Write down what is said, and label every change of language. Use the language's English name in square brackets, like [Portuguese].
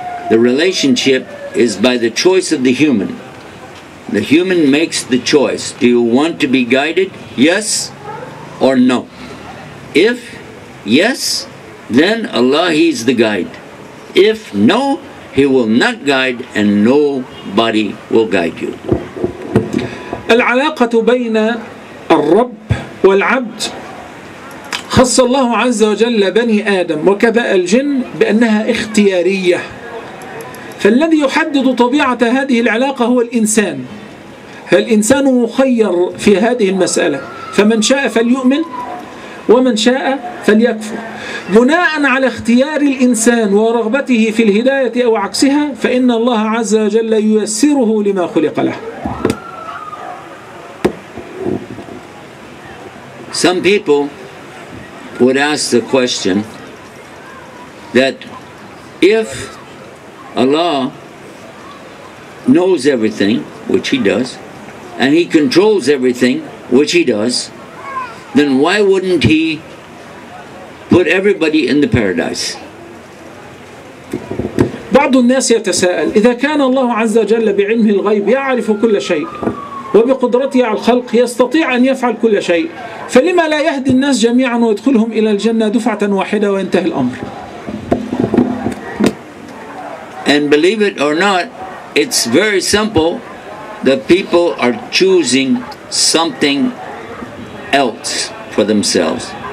[English] The relationship is by the choice of the human. The human makes the choice. Do you want to be guided? Yes or no? If yes, then Allah, He's the guide. If no, He will not guide and nobody will guide you. [Arabic] العلاقة بين الرب والعبد خص الله عز وجل بني آدم وكذا الجن بأنها اختيارية، فالذي يحدد طبيعة هذه العلاقة هو الإنسان. فالإنسان مخير في هذه المسألة، فمن شاء فليؤمن ومن شاء فليكفر. بناء على اختيار الإنسان ورغبته في الهداية أو عكسها فإن الله عز وجل ييسره لما خلق له. [English] Some people would ask the question that if Allah knows everything, which He does, and He controls everything, which He does, then why wouldn't He put everybody in the paradise? [Arabic] بعض الناس يتساءل إذا كان الله عز وجل بعلمه الغيب يعرف كل شيء وبقدرته على الخلق يستطيع أن يفعل كل شيء، فلما لا يهدي الناس جميعا ويدخلهم إلى الجنة دفعة واحدة وينتهي الأمر؟ [English] And believe it or not, it's very simple. The people are choosing something else for themselves.